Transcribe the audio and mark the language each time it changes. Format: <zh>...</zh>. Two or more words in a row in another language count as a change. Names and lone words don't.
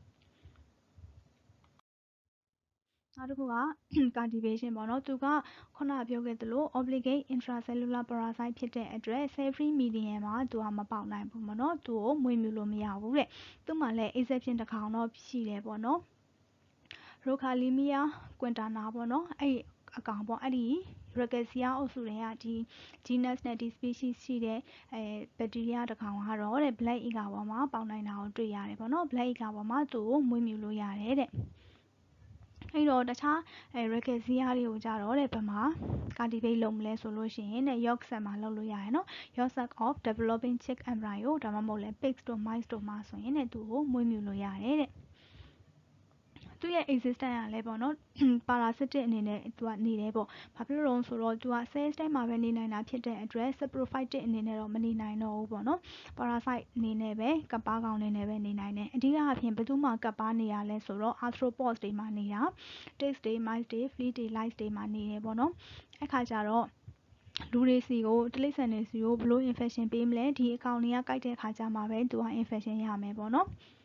<my>နောက်တစ်ခုက cultivation ပေါ့နော်သူကခုနပြောခဲ့သလို</my> <en>obligate intracellular parasite</en> <my>ဖြစ်တဲ့အတွက်</my> <en>cell free medium</en> <my>မှာသူကမပေါက်နိုင်ဘူးပေါ့နော်သူ့ကိုမွေးမြူလို့မရဘူးတဲ့သူ့မှာလည်း exception တစ်ကောင်တော့ရှိတယ်ပေါ့နော် Rockalimia quintana ပေါ့နော်အဲ့အကောင်ပေါ့အဲ့ဒီ Rickettsia အုပ်စု တွေကဒီ genus နဲ့ဒီ species ရှိတဲ့bacteria တစ်ကောင်ကတော့တဲ့</my> <en>black ega</en> <my>ပေါ်မှာပေါက်နိုင်တာကိုတွေ့ရတယ်ပေါ့နော်</my> <en>black ega</en> <my>ပေါ်မှာသူ့ကိုမွေးမြူလို့ရတယ်တဲ့အဲ့တော့တခြားRickettsia တွေကိုကြတော့တဲ့ဘယ်မှာ cultivate လုပ်မလဲဆို လို့ရှိရင်တဲ့</my> <en>yolk sac</en> <my>မှာလုပ်လို့ရတယ်နော်</my> <en>yolk sac of developing chick embryo</en> <my>ဒါမှမဟုတ်လည်း pigs တို့ mice တို့မှာဆိုရင်တဲ့သူ့ကိုမွေးမြူလို့ရတယ်တဲ့သူ့ရဲ့ existence ကလည်းပေါ့နော် parasitic အနေနဲ့သူကနေတယ်ပေါ့ဘာဖြစ်လို့လဲဆိုတော့သူက cells ထဲမှာပဲနေနိုင်တာဖြစ်တဲ့အတွက် saprophytic အနေနဲ့တော့မနေနိုင်တော့ဘူးပေါ့နော် parasite အနေနဲ့ပဲကပ်ပါးကောင်အနေနဲ့ပဲနေနိုင်တယ်အဓိကအဖြစ်ဘယ်သူမှကပ်ပါးနေရလဲဆိုတော့ arthropods တွေမှာနေတာ ticks တွေ mice တွေ fleas တွေ lice တွေမှာနေတယ်ပေါ့နော်အဲ့ခါကျတော့လူတွေစီကိုတိရစ္ဆာန်တွေစီကိုဘယ်လို infection ပေးမလဲဒီအကောင်တွေကကိုက်တဲ့ခါကျမှပဲသူက infection ရမယ်ပေါ့နော်</my>